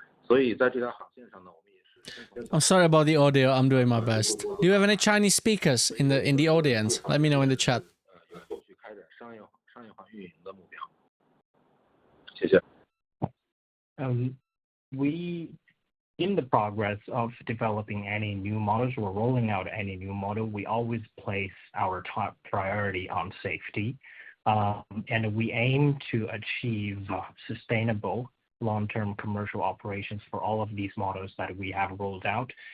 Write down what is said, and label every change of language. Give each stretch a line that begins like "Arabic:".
Chinese: 所以在这条航线上呢，我们也是。
English: I'm sorry about the audio. I'm doing my best. Do you have any Chinese speakers in the audience? Let me know in the chat.
Chinese: 有后续开展商业化运营的目标。谢谢。
English: We in the progress of developing any new models or rolling out any new model, we always place our top priority on safety, and we aim to achieve sustainable long-term commercial operations for all of these models that we have rolled out.